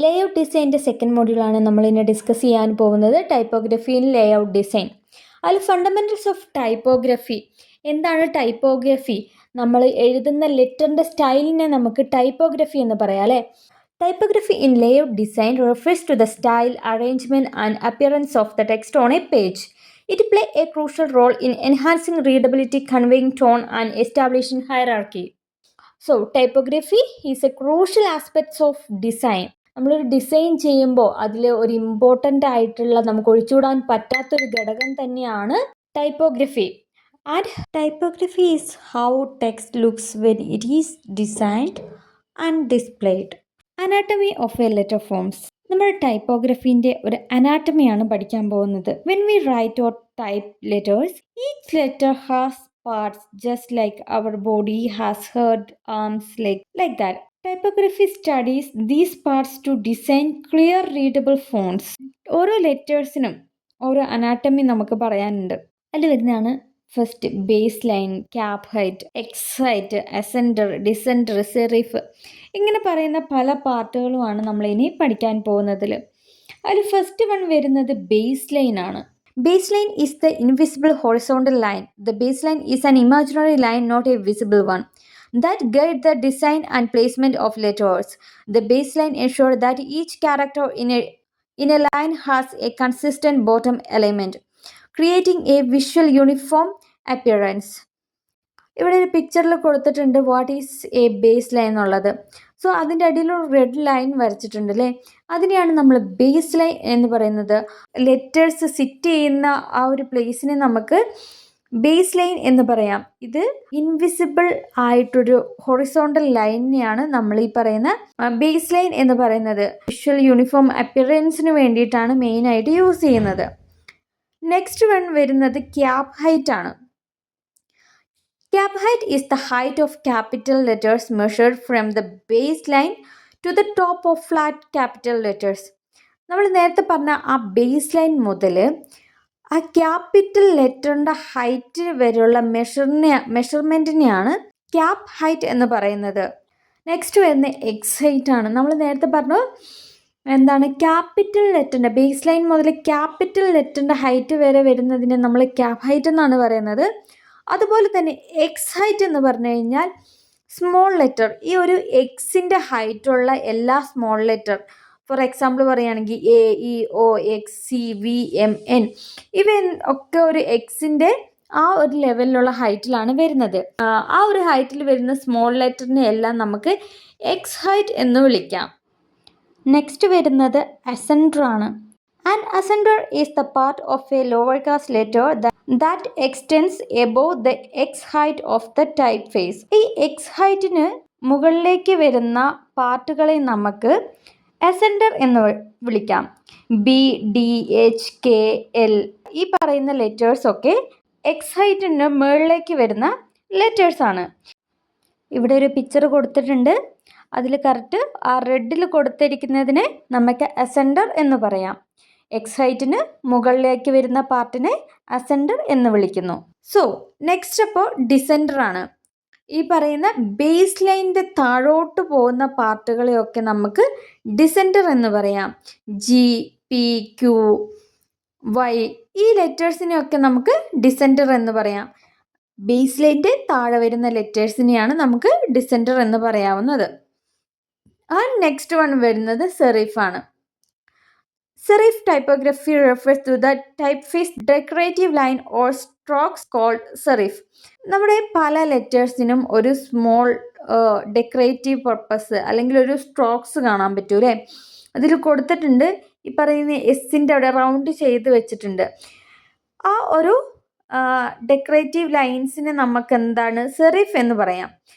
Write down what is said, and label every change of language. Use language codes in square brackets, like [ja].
[ml] Layout ഡിസൈൻ്റെ second മോഡ്യൂളാണ് നമ്മൾ ഇന്ന് discuss ചെയ്യാൻ പോകുന്നത്. [en] Typography in layout design. അതിൽ fundamentals of typography. [ml] എന്താണ് ടൈപ്പോഗ്രഫി? നമ്മൾ എഴുതുന്ന ലെറ്ററിൻ്റെ സ്റ്റൈലിനെ നമുക്ക് ടൈപ്പോഗ്രഫി എന്ന് പറയാം അല്ലേ. [en] Typography in layout design refers to the style, arrangement and appearance of the text on a page. It plays a crucial role in enhancing readability, conveying tone and establishing hierarchy. So, typography is a crucial aspect of design. [ml] നമ്മളൊരു design ചെയ്യുമ്പോൾ അതിൽ ഒരു important ആയിട്ടുള്ള നമുക്ക് ഒഴിച്ചുകൂടാൻ പറ്റാത്തൊരു ഘടകം തന്നെയാണ് typography. [en] And typography is how text looks when it is designed and displayed. Anatomy of a letter forms. [ml] നമ്മുടെ ടൈപ്പോഗ്രഫീൻ്റെ ഒരു അനാട്ടമിയാണ് പഠിക്കാൻ പോകുന്നത്. [en] When we write or type letters, each letter has parts just like our body has head, arms, legs, like that. Typography studies these parts to design clear readable fonts. [ml] ഓരോ ലെറ്റേഴ്സിനും ഓരോ anatomy നമുക്ക് പറയാനുണ്ട്. അതിൽ വരുന്നതാണ് first base line, cap height, X height, അസെൻഡർ, ഡിസെൻഡർ, serif, ഇങ്ങനെ പറയുന്ന പല പാർട്ടുകളുമാണ് നമ്മളിനി പഠിക്കാൻ പോകുന്നതിൽ. അതിൽ ഫസ്റ്റ് വൺ വരുന്നത് ബേസ് ലൈൻ ആണ്. [en] Baseline is the invisible horizontal line. The baseline is an imaginary line, not a visible one, that guide the design and placement of letters. The baseline ensures that each character in a line has a consistent bottom element, creating a visual uniform appearance. [ml] ഇവിടെ ഒരു പിക്ചറിൽ കൊടുത്തിട്ടുണ്ട് [en] what is a baseline [ml] എന്നുള്ളത്. So അതിൻ്റെ അടിയിൽ ഒരു red line വരച്ചിട്ടുണ്ട് അല്ലേ. അതിനെയാണ് നമ്മൾ ബേസ് ലൈൻ എന്ന് പറയുന്നത്. ലെറ്റേഴ്സ് സിറ്റ് ചെയ്യുന്ന ആ ഒരു പ്ലേസിനെ നമുക്ക് ബേസ് ലൈൻ എന്ന് പറയാം. ഇത് ഇൻവിസിബിൾ ആയിട്ടൊരു ഹൊറിസോണ്ടൽ ലൈനെയാണ് നമ്മൾ ഈ പറയുന്ന ബേസ് ലൈൻ എന്ന് പറയുന്നത്. വിഷ്വൽ യൂണിഫോം അപ്പിയറൻസിന് വേണ്ടിയിട്ടാണ് മെയിനായിട്ട് യൂസ് ചെയ്യുന്നത്. നെക്സ്റ്റ് വൺ വരുന്നത് ക്യാപ് ഹൈറ്റ് ആണ്. [en] Cap height is the height of capital letters measured from the baseline to the top of flat capital letters. [ml] നമ്മൾ നേരത്തെ പറഞ്ഞ ആ ബേസ് ലൈൻ മുതൽ ആ ക്യാപിറ്റൽ ലെറ്ററിൻ്റെ ഹൈറ്റ് വരെയുള്ള മെഷർമെൻറ്റിനെയാണ് ക്യാപ് ഹൈറ്റ് എന്ന് പറയുന്നത്. നെക്സ്റ്റ് വരുന്ന എക്സ് ഹൈറ്റ് ആണ്. നമ്മൾ നേരത്തെ പറഞ്ഞു എന്താണ് ക്യാപിറ്റൽ ലെറ്ററിൻ്റെ ബേസ് ലൈൻ മുതൽ ക്യാപിറ്റൽ ലെറ്ററിൻ്റെ ഹൈറ്റ് വരെ വരുന്നതിനെ നമ്മൾ ക്യാപ് ഹൈറ്റ് എന്നാണ് പറയുന്നത്. അതുപോലെ തന്നെ എക്സ് ഹൈറ്റ് എന്ന് പറഞ്ഞു കഴിഞ്ഞാൽ സ്മോൾ ലെറ്റർ, ഈ ഒരു എക്സിൻ്റെ ഹൈറ്റുള്ള എല്ലാ സ്മോൾ ലെറ്റർ, ഫോർ എക്സാമ്പിൾ പറയുകയാണെങ്കിൽ A, E, O, X, C, V, M, N, ഇവ ഒക്കെ ഒരു എക്സിൻ്റെ ആ ഒരു ലെവലിലുള്ള ഹൈറ്റിലാണ് വരുന്നത്. ആ ഒരു ഹൈറ്റിൽ വരുന്ന സ്മോൾ ലെറ്ററിനെ എല്ലാം നമുക്ക് എക്സ് ഹൈറ്റ് എന്ന് വിളിക്കാം. നെക്സ്റ്റ് വരുന്നത് അസെൻഡർ ആണ്. [en] An ascender is the part of a lowercase letter that extends above the x height of the typeface. [ml] ഈ എക്സ് ഹൈറ്റിന് മുകളിലേക്ക് വരുന്ന പാർട്ടുകളെ നമുക്ക് അസെൻഡർ എന്ന് വിളിക്കാം. B, D, H, K, L, ഈ പറയുന്ന ലെറ്റേഴ്സൊക്കെ എക്സ് ഹൈറ്റിന് മുകളിലേക്ക് വരുന്ന ലെറ്റേഴ്സാണ്. ഇവിടെ ഒരു പിക്ചർ കൊടുത്തിട്ടുണ്ട്. അതിൽ കറക്റ്റ് ആ റെഡിൽ കൊടുത്തിരിക്കുന്നതിനെ നമുക്ക് അസെൻഡർ എന്ന് പറയാം. എക്സ് ഹൈറ്റിന് മുകളിലേക്ക് വരുന്ന പാർട്ടിനെ അസെൻഡർ എന്ന് വിളിക്കുന്നു. സോ നെക്സ്റ്റ് അപ്പോൾ ഡിസെൻഡർ ആണ്. ഈ പറയുന്ന ബേസ് ലൈനിൻ്റെ താഴോട്ട് പോകുന്ന പാർട്ടുകളെയൊക്കെ നമുക്ക് ഡിസെൻഡർ എന്ന് പറയാം. ജി, പി, ക്യു, വൈ, ഈ ലെറ്റേഴ്സിനെയൊക്കെ നമുക്ക് ഡിസെൻഡർ എന്ന് പറയാം. ബേസ് ലൈനിൻ്റെ താഴെ വരുന്ന ലെറ്റേഴ്സിനെയാണ് നമുക്ക് ഡിസെൻഡർ എന്ന് പറയാവുന്നത്. ആൻഡ് നെക്സ്റ്റ് വൺ വരുന്നത് സെറിഫ് ആണ്. [en] Serif typography refers to the typeface decorative line or strokes called serif. [ml] നമ്മുടെ പല ലെറ്റേഴ്സിനും ഒരു സ്മോൾ ഡെക്കറേറ്റീവ് പർപ്പസ് അല്ലെങ്കിൽ ഒരു സ്ട്രോക്സ് കാണാൻ പറ്റും അല്ലേ. അതിൽ കൊടുത്തിട്ടുണ്ട്. ഈ പറയുന്ന എസിൻ്റെ അവിടെ റൗണ്ട് ചെയ്ത് വെച്ചിട്ടുണ്ട്. ആ ഒരു ഡെക്കറേറ്റീവ് ലൈൻസിനെ നമുക്ക് എന്താണ് സെറിഫ് എന്ന് പറയാം.